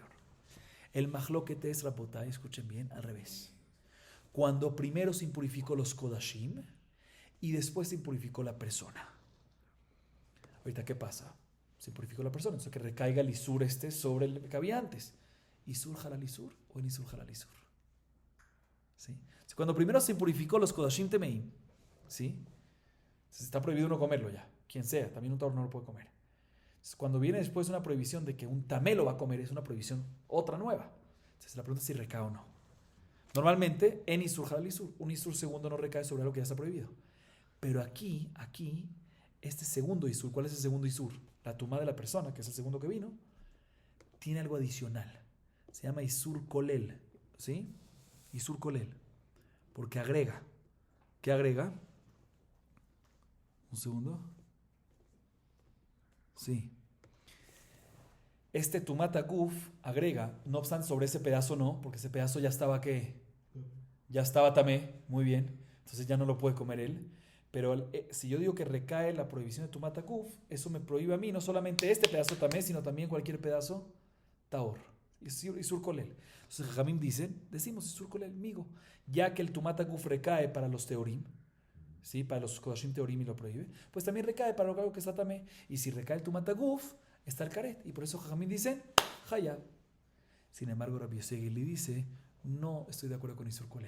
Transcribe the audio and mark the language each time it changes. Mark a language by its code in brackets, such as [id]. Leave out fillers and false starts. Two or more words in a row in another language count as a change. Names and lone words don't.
[es] El mahloket es, Rapotay, escuchen bien, al revés. Cuando primero se impurificó los kodashim y después se impurificó la persona. Ahorita, ¿qué pasa? Se impurificó la persona, entonces que recaiga el isur sobre el que había antes. [he] ¿איסור חל על איסור o אין איסור חל על איסור? [es] ¿Sí? Entonces, cuando primero se impurificó los [he] קדשים טמאים, [es] ¿sí? Entonces, está prohibido uno comerlo ya, quien sea, también un taor no lo puede comer. Cuando viene después una prohibición de que un tamé lo va a comer, es una prohibición otra nueva. Entonces la pregunta es si recae o no. Normalmente, [he] אין איסור חל על איסור, [es] un isur segundo no recae sobre algo que ya está prohibido. Pero aquí, este segundo isur, ¿cuál es el segundo isur? La tumá de la persona, que es el segundo que vino, tiene algo adicional. Se llama [he] איסור כולל, [es] ¿sí? [he] איסור כולל. [es] Porque agrega. ¿Qué agrega? Un segundo. Sí. Este [he] טומאת גוף [es] agrega, no obstante sobre ese pedazo no, porque ese pedazo ya estaba ¿qué? Ya estaba tamé, muy bien, entonces ya no lo puede comer él. Pero si yo digo que recae la prohibición de [he] טומאת גוף, [es] eso me prohíbe a mí no solamente este pedazo tamé, sino también cualquier pedazo taor, [he] איסור כולל. [es] Entonces Jajamim decimos [he] איסור כולל, [es] migo, ya que el [he] טומאת גוף [es] recae para los teorim, ¿sí? Para los [he] קדשים טהורים [es] y lo prohíbe, pues también recae para algo que está tamé. Y si recae el [he] טומאת גוף, [es] está el karet. Y por eso Jajamín dicen hayab. Sin embargo, Rabbi Yosef Gilis dice, no estoy de acuerdo con [he] איסור כולל.